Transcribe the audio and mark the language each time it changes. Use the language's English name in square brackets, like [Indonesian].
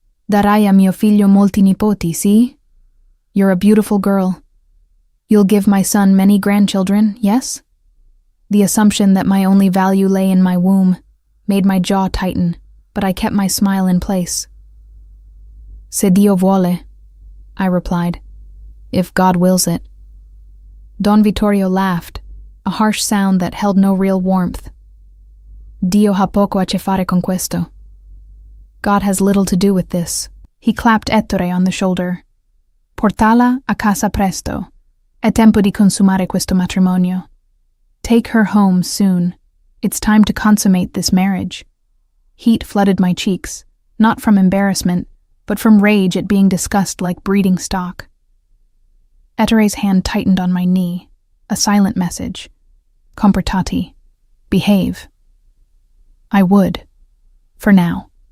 [Italian] Darai a mio figlio molti nipoti, sì? [English] You're a beautiful girl. You'll give my son many grandchildren, yes?" The assumption that my only value lay in my womb made my jaw tighten, but I kept my smile in place. [Italian] "Se Dio vuole," [English] I replied. "If God wills it." Don Vittorio laughed, a harsh sound that held no real warmth. [Italian] "Dio ha poco a che fare con questo." [English] God has little to do with this. He clapped Ettore on the shoulder. [Italian] "Portala a casa presto. È tempo di consumare questo matrimonio." [English] Take her home soon. It's time to consummate this marriage. Heat flooded my cheeks, not from embarrassment, but from rage at being discussed like breeding stock. Ettore's hand tightened on my knee, a silent message. [Italian] Comportati. [English] Behave. I would. For now.